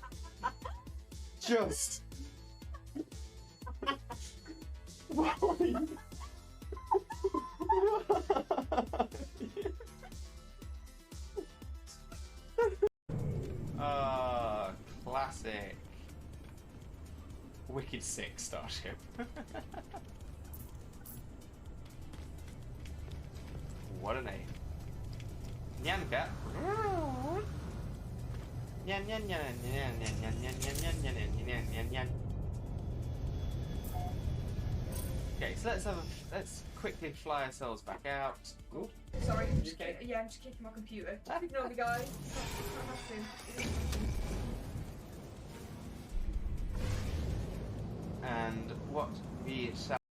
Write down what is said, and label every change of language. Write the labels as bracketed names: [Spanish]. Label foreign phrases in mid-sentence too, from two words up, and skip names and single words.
[English] Just. Classic. Wicked sick starship. What a name. Nyanka. Nyan nyan nyan nyan nyan nyan nyan nyan nyan nyan nyan. Okay, so let's quickly fly ourselves back out. Ooh. Sorry, I'm just kicking my computer. Ignore me, guys. And what we shall...